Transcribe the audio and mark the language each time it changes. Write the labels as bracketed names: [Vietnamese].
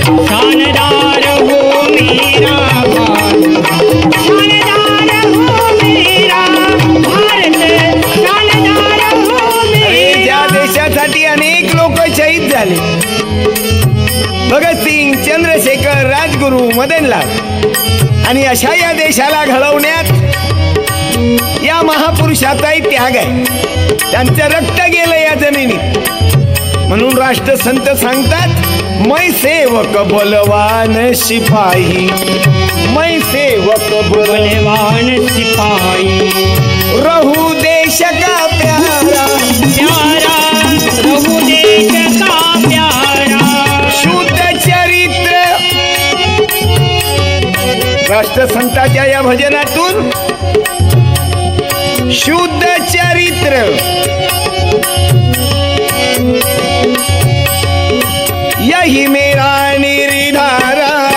[Hindi] शानदार हो मेरा भारत, शानदार हो मेरा भारत, शानदार हो मेरा। [Marathi] ज्या देशासाठी अनेक लोक शहीद झाले, भगतसिंग, चंद्रशेखर, राजगुरू, मदनलाल, आणि अशा या देशाला घडवण्यात या महापुरुषाचाही त्याग आहे, त्यांचं रक्त गेलं या जमिनीत। म्हणून राष्ट्रसंत सांगतात, [Hindi] मैं सेवक बलवान सिपाही, मैं सेवक बलवान सिपाही, रहू देश का प्यारा, प्यारा रहू देश का प्यारा, शुद्ध चरित्र। [Marathi] राष्ट्रसंताच्या या भजनातून शुद्ध चरित्र, [Hindi] यही मेरा निर्धारा।